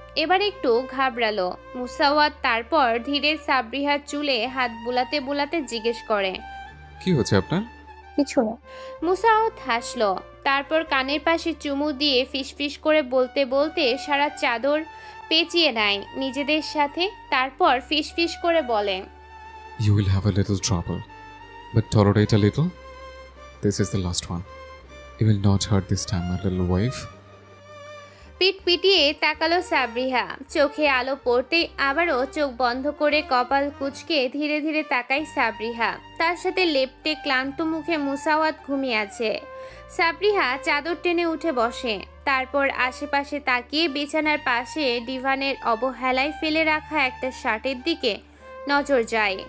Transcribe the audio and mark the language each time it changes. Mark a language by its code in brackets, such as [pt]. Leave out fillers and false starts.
[bn] এবার একটু ঘাবড়ালো মুসাওয়াত। তারপর ধীরে সাবরিহার চুলে হাত বুলাতে বুলাতে জিজ্ঞেস করে, কি হচ্ছে আপনার? কিছু না। মুসাওয়াত হাসলো, তারপর কানের পাশে চুমু দিয়ে ফিসফিস করে বলতে বলতে সারা চাদর পেঁচিয়ে নেয় নিজেদের সাথে। তারপর ফিসফিস করে বলে, [en] You will have a little trouble, but tolerate a little. This is the last one. You will not hurt this time, my little wife. [bn] পিট পিটিয়ে তাকালো সাবরিহা। চোখে আলো পড়তেই আবারও চোখ বন্ধ করে কপাল কুঁচকে ধীরে ধীরে তাকাই সাবরিহা। তার সাথে লেপ্টে ক্লান্ত মুখে মুসাওয়াত ঘুমিয়ে আছে। সাবরিহা চাদর টেনে উঠে বসে, তারপর আশেপাশে তাকিয়ে বিছানার পাশে ডিভানের অবহেলায় ফেলে রাখা একটা শার্টের দিকে নজর যায়।